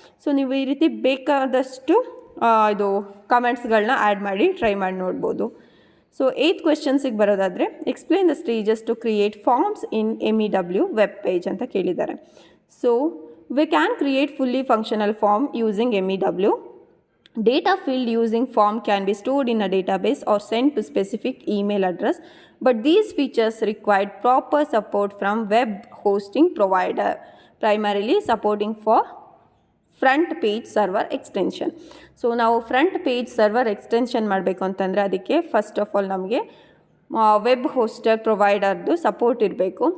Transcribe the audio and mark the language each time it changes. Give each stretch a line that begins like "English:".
Kannada: So ನೀವು ಈ ರೀತಿ ಬೇಕಾದಷ್ಟು ಇದು ಕಮೆಂಟ್ಸ್ಗಳನ್ನ ಆ್ಯಡ್ ಮಾಡಿ ಟ್ರೈ ಮಾಡಿ ನೋಡ್ಬೋದು. ಸೊ 8th ಕ್ವೆಶನ್ಸಿಗೆ ಬರೋದಾದರೆ
English: explain the stages to create forms in MEW web page
Kannada: ಅಂತ ಕೇಳಿದ್ದಾರೆ.
English: So we can create fully functional form using MEW. Data field using form can be stored in a database or sent to specific email address, but these features require proper support from web hosting provider, primarily supporting for front page server extension.
Kannada: So ನಾವು front page server extension ಮಾಡಬೇಕು ಅಂತಂದರೆ ಅದಕ್ಕೆ first of all ನಮಗೆ web ಹೋಸ್ಟರ್ ಪ್ರೊವೈಡರ್ದು support ಇರಬೇಕು.